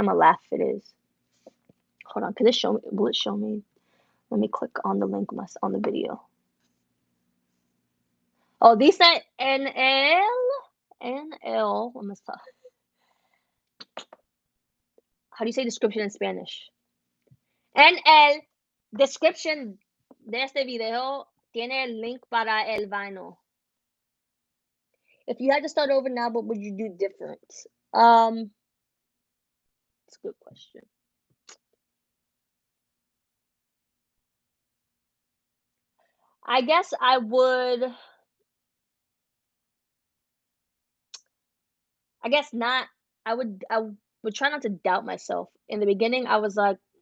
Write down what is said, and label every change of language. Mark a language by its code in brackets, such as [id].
[en] I'm gonna laugh if it is. Hold on, cause it show me. Will it show me? Let me click on the link on the video. [es] Oh, dice NL. [en] How do you say description in Spanish? [es] En el description de este video tiene el link para el vinyl. [en] If you had to start over now, what would you do different? Um, it's a good question. I guess I guess not. I would try not to doubt myself. In the beginning, I was like,